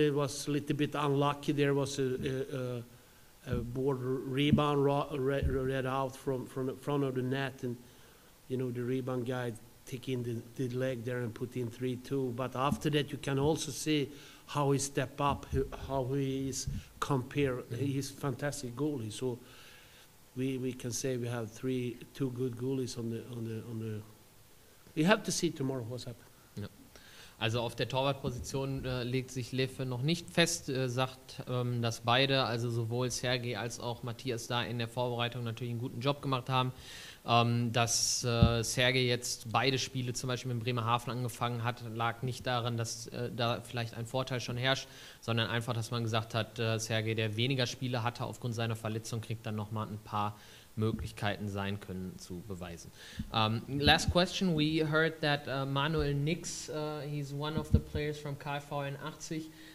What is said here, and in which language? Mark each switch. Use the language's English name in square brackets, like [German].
[English] It was a little bit unlucky. There was a border rebound read out from the front of the net, and the rebound guy take in the leg there and put in 3-2. But after that, you can also see how he step up, how he is compared. He's fantastic goalie. So we can say we have two good goalies on the. We have to see tomorrow what's happening. [German] Ja. Also auf der Torwartposition legt sich Leffe noch nicht fest, sagt, dass beide, also sowohl Sergei als auch Matthias da in der Vorbereitung natürlich einen guten Job gemacht haben. Dass Sergei jetzt beide Spiele zum Beispiel mit Bremerhaven angefangen hat, lag nicht daran, dass da vielleicht ein Vorteil schon herrscht, sondern einfach, dass man gesagt hat, Sergei, der weniger Spiele hatte aufgrund seiner Verletzung, kriegt dann nochmal ein paar Möglichkeiten sein können, zu beweisen. [English] Last question, we heard that Manuel Nix, he's one of the players from KV 80.